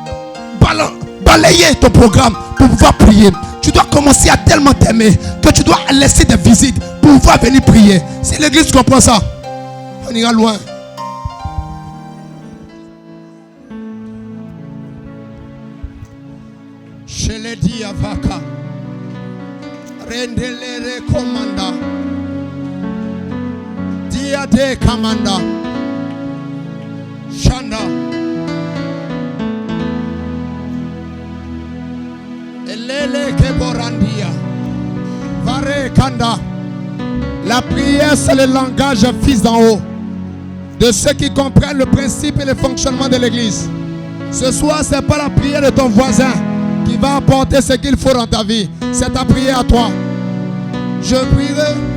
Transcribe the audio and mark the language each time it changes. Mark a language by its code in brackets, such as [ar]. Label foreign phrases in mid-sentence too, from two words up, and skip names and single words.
[fr] Balayer ton programme pour pouvoir prier. Tu dois commencer à tellement t'aimer que tu dois laisser des visites pour pouvoir venir prier. Si l'église comprend ça, on ira loin. Je l'ai dit à Vaka. Rendele recommanda. Diade commanda. Chanda. Elele keborandia. Vare kanda. La prière, c'est le langage fils d'en haut. De ceux qui comprennent le principe et le fonctionnement de l'église. Ce soir, ce n'est pas la prière de ton voisin qui va apporter ce qu'il faut dans ta vie. C'est ta prière à toi. Je prierai.